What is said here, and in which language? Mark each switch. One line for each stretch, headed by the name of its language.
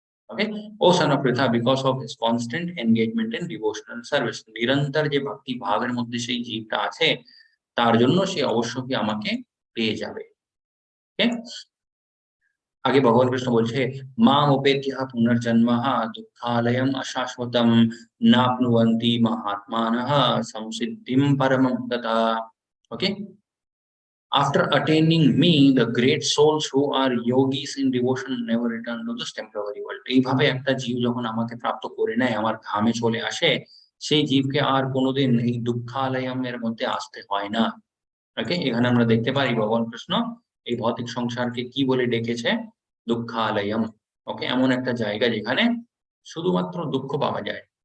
Bangla: Okay,
English: o son of Pritha because of his constant engagement in devotional
Bangla: service, নিরন্তর যে ভক্তি ভাবের মধ্যে সেই জীবটা আছে, তার জন্য সে অবশ্যই আমাকে পেয়ে যাবে। ওকে, আগে ভগবান কৃষ্ণ বলছে
Sanskrit: মাম উपेत्य পুনর্জন্মঃ দুঃখালয়ম অশাশ্বতম নাপ্নুবন্তি মহাত্মানঃ সংসিদ্ধিম পরমম তথা।
English: Okay, after attaining me the great souls who are yogis in devotion never return to this temporary world।
Bangla: এইভাবে একটা জীব যখন আমাকে প্রাপ্ত করে নেয়, আমার ধামে চলে আসে, সেই জীবকে আর কোনোদিন এই দুঃখালয়মের মধ্যে আসতে হয় না। ওকে, এখানে আমরা দেখতে পারি ভগবান কৃষ্ণ এই ভৌতিক সংসারকে কি বলে ডেকেছে? দুঃখালয়ম। ওকে, এমন একটা জায়গা যেখানে শুধুমাত্র দুঃখ পাওয়া যায়।